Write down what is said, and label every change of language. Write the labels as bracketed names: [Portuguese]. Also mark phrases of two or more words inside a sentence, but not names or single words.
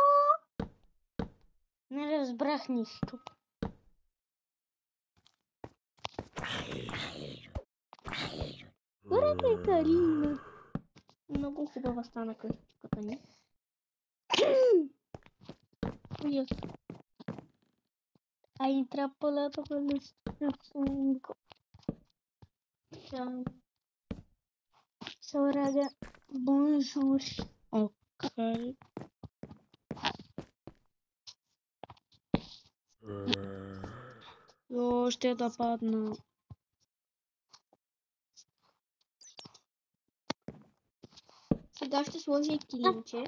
[Bulgarian] Не разбрах нищо. Ура, Карина! Много хубава стана къщичката ни. Уяс. [Italian] Hai intrappolato quello stronzo. Ciao. Ciao raga, bonjour. [Bulgarian] Окей. Ще да падна. Сега ще сложа и килимче.